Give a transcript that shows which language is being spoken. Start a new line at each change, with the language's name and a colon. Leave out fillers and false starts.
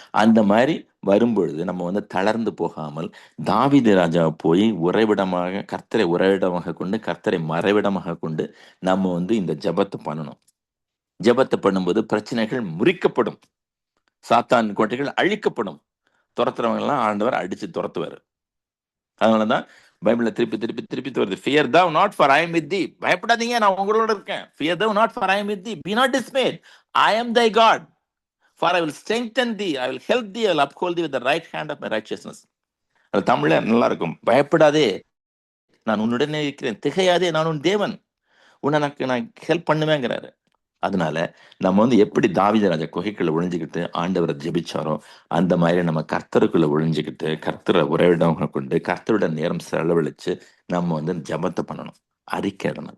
Tamil: அந்த மாதிரி வரும்பொழுது நம்ம வந்து தளர்ந்து போகாமல் தாவீது ராஜாவை போய் உறைவிடமாக, கர்த்தரை உறைவிடமாக கொண்டு கர்த்தரை மறைவிடமாக கொண்டு நம்ம வந்து இந்த ஜெபத்தை பண்ணணும். ஜெபத்தை பண்ணும்போது பிரச்சனைகள் முறிக்கப்படும், சாத்தான் கோட்டைகள் அழிக்கப்படும், துரத்துறவங்க எல்லாம் ஆண்டவர் அடிச்சு துரத்துவாரு. அதனாலதான் பைபிள்ல திருப்பி வருது,
English: fear thou not for I am with thee.
Tamil: பயப்படாதீங்க, நான் உங்களோட இருக்கேன்.
English: fear thou not for I am with thee. be not dismayed, I am thy God, for I will strengthen thee, I will help thee, I will uphold thee with the right hand of my righteousness.
Tamil: அது தமிழ்ல நல்லா இருக்கும். பயப்படாதே, நான் உன்னுடனே இருக்கிறேன். திகையாதே, நான் உன் தேவன், உனக்கு நான் ஹெல்ப் பண்ணுவேங்கிறாரு. அதனால நம்ம வந்து எப்படி தாவீது ராஜா குகைக்குள்ள ஒழிஞ்சுக்கிட்டு ஆண்டவரை ஜெபிச்சாரோ அந்த மாதிரி நம்ம கர்த்தருக்குள்ள ஒழிஞ்சுக்கிட்டு கர்த்தரை உறைவிடமாக கொண்டு கர்த்தருடன் நேரம் செலவழிச்சு நம்ம வந்து ஜெபத்தை பண்ணணும், அறிக்கையிடணும்.